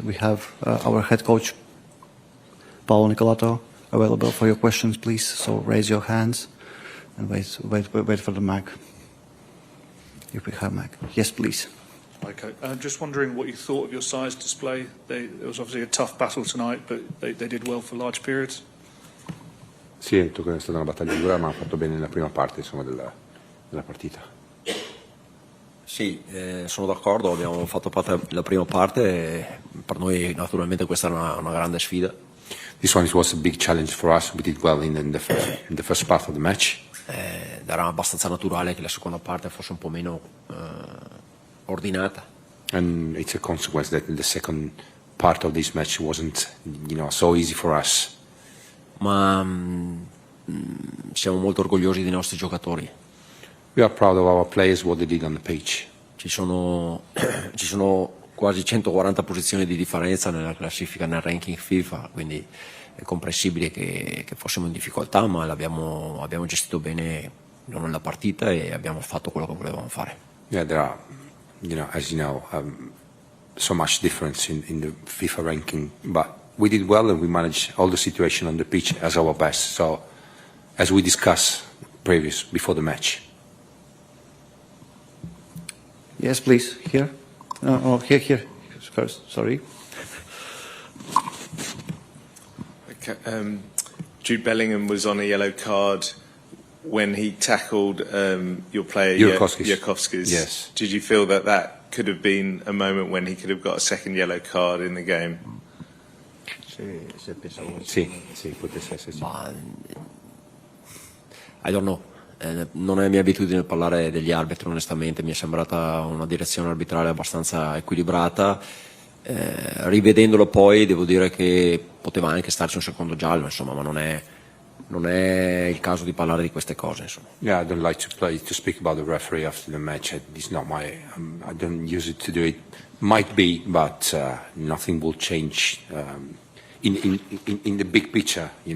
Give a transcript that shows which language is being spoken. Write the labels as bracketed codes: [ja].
[en] We have our head coach, Paolo Nicolato, available for your questions, please. So raise your hands and wait for the mic. If we have mic. Yes, please. Okay. Just wondering what you thought of your size display. It was obviously a tough battle tonight, but they did well for large periods. [it] Sì, è stata una battaglia dura, ma ha fatto bene nella prima parte, insomma, della partita. Sì, sono d'accordo, abbiamo fatto parte della prima parte e per noi naturalmente questa era una grande sfida. [en] This one was a big challenge for us. We did well in the first part of the match. [it] Era abbastanza naturale che la seconda parte fosse un po' meno ordinata. [en] And it's a consequence that the second part of this match wasn't, so easy for us. [it] Ma siamo molto orgogliosi dei nostri giocatori. [en] We are proud of our players, what they did on the pitch. [it] Ci sono quasi 140 posizioni di differenza nella classifica, nel ranking FIFA, quindi è comprensibile che fossimo in difficoltà, ma abbiamo gestito bene la partita e abbiamo fatto quello che volevamo fare. [en] Yeah, there are, as you know, so much difference in the FIFA ranking, but we did well and we managed all the situation on the pitch as our best. So, as we discussed before the match. Yes, please. Here. Here. First. Sorry. Okay. Jude Bellingham was on a yellow card when he tackled your player Yurkovskis. Yes. Did you feel that could have been a moment when he could have got a second yellow card in the game? [it] Sì, potesse essere. [en] I don't know. [it] Non è mia abitudine parlare degli arbitri, onestamente. Mi è sembrata una direzione arbitrale abbastanza equilibrata. Rivedendolo poi devo dire che poteva anche starci un secondo giallo, insomma, ma non è il caso di parlare di queste cose, insomma. [en] Yeah, I don't like to speak about the referee after the match. It's not I don't use it to do it. Might be, but nothing will change in the big picture,